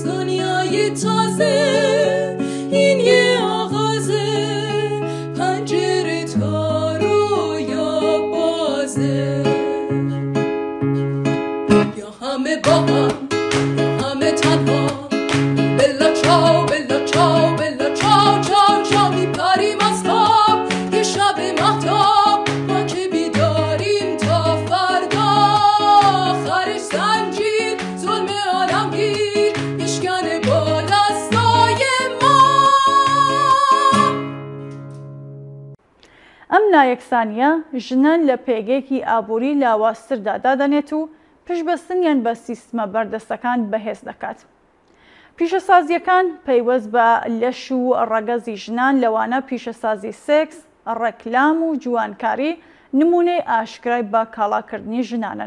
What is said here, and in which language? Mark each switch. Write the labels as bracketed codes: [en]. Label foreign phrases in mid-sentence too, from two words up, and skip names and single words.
[fa] دنیای تازه این یه آغازه، پنجره تا رویا بازه. یا همه با هم یا همه تنها، [it] bella ciao bella ciao bella ciao ciao ciao. [fa] میپریم از خواب یه شب مهتاب، ما که بیداریم تا فردا. آخرش زنجیر ظلم عالمگیر میشکنه با دستای ما. [ckb] ئەم نایەکسانیە ژنان لە پێگەیەکی ئابووری لاوااستردا دادەنێت و پشتبەستنیان بە سیستمە بەردەستەکان بەهێز دەکات. پیشەسازیەکان پەیوەست بە لەش و ڕەگەزی ژنان لەوانە پیشەسازی سێکس، ڕەکلام و جوانکاری نمونەی ئاشکرای بە کاڵاکردنی ژنانن.